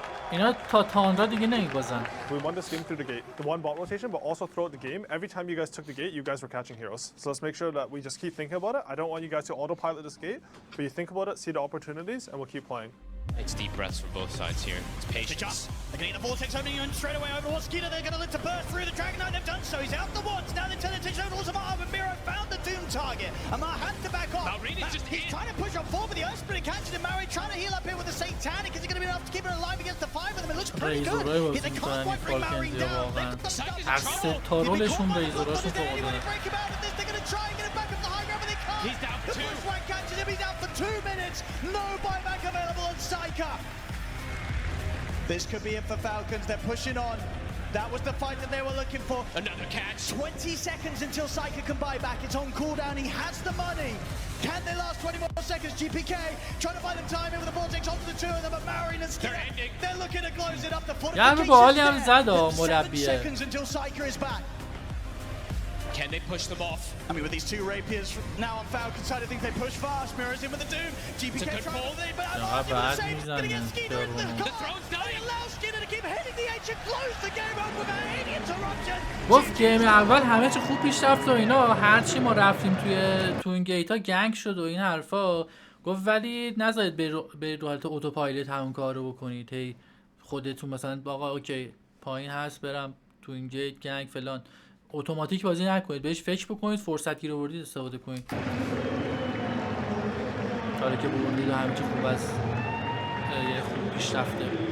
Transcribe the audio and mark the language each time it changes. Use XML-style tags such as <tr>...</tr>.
<fa>اینا تا تاندرا دیگه نمیبازن.</fa> <en>We won this game through the gate. The one bot rotation, but also throughout the game, every time you guys took the gate, you guys were catching heroes. So let's make sure that we just keep thinking about it. I don't want you guys to autopilot this gate, but you think about it, see the opportunities, and we'll keep playing. It's deep breaths for both sides here. It's patience. They're going to get the vortex opening in straight away over Skeeter. They're going to look to burst through the Dragon Knight. They've done so. He's out the once. Now they turn the attention over towards Amar, but Miro found the Doom target. Amar had to back off. He's trying to push on forward, but the Earth Spirit catches him. Mary trying to heal up here with the Satanic. Is it going to be enough to keep it alive against the 5 of them? It looks pretty good. They can't quite bring Mary down.</en> <fa>از تارولشون ریزوراشون فوق العاده.</fa> <en>They're going to try and get it back up the high ground, but they can't. He's down for 2. The push right catches him. He's out for 2 minutes. No buyback available on Psyker. This could be it for Falcons. They're pushing on. That was the fight that they were looking for. Another catch. 20 seconds until Psyker can buy back. It's on cooldown. He has the money. Can they last 20 more seconds? GPK trying to buy them time in with the vortex onto the two of them. But Marion and Skinner, they're looking to close it up. The fortifications there. 7 seconds until Psyker is back. Can they push them off? I mean, with these two rapiers now on Falcon side, I think they push fast. Mirrors in with the Doom. GPK trying to lead, but I'm going to save. Going to get Skeeter into the car. They allow Skeeter to keep hitting the H and close the game out without any interruption.</en> <fa>گفت گیم اول همه چی خوب پیش رفت و اینا هرچی ما رفتیم تو این گیت ها گنگ شد و این حرفا گفت ولی نذارید به رو حالت اتوپایلوت همون کارو بکنید هی خودتون مثلا آقا اوکی پایین هست برم تو این گیت گنگ فلان اتوماتیک بازی نکنید بهش فکر بکنید فرصت گیر آوردید استفاده کنید کاری که بردید و همه چی خوب از خوب پیش رفته</fa>